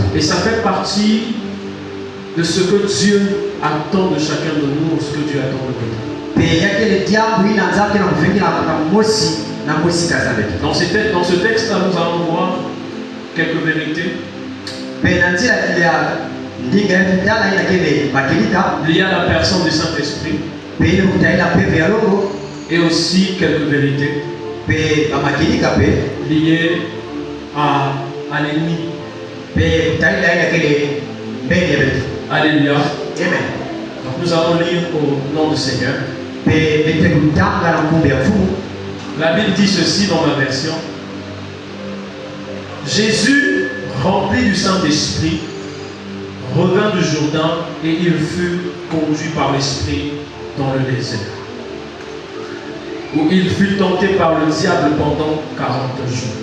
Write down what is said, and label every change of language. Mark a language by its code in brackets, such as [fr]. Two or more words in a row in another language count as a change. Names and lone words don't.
[fr] Et ça fait partie de ce que Dieu attend de chacun de nous, ou ce que Dieu attend de nous. [kg] Pe yakele diambu ina nzake na mfengi na mosi na mosi kazabe. [fr] Dans ce texte-là, nous allons voir quelques vérités [kg] Pe na nzira ya ndinga ya ndala ina kele bakilika. [fr] liées à la personne du Saint-Esprit [kg] Pe ile kutaila pe ya logo. [fr] et aussi quelques vérités [kg] Pe amakilika pe. [fr] liées à l'ennemi. [kg] Pe kutaila ina kele mbele ya betu. [fr] Alléluia. Amen. Donc nous allons lire au nom du Seigneur. [kg] Pe bete kutanga na kumbe ya fumu. [fr] La Bible dit ceci dans ma version. Jésus, rempli du Saint-Esprit, revint du Jourdain et il fut conduit par l'Esprit dans le désert, où il fut tenté par le diable pendant 40 jours.